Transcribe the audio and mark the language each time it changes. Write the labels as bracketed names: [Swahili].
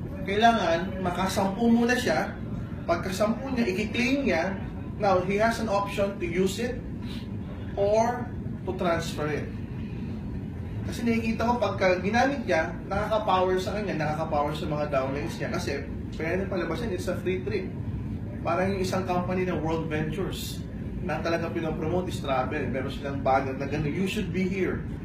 [Filipino] Kailangan makasampu muna siya. Pagkasampu niya, i-claim niya. [English] Now, he has an option to use it or to transfer it. [Filipino] Kasi nakikita ko pagka ginamit niya, nakaka-power sa kanya, nakaka-power sa mga downlinks niya. Kasi pwede palabasin, [English] it's a free trip. [Filipino] Parang yung isang company na World Ventures na talaga pinopromote is travel. Meron silang banner na gano'n, [English] you should be here.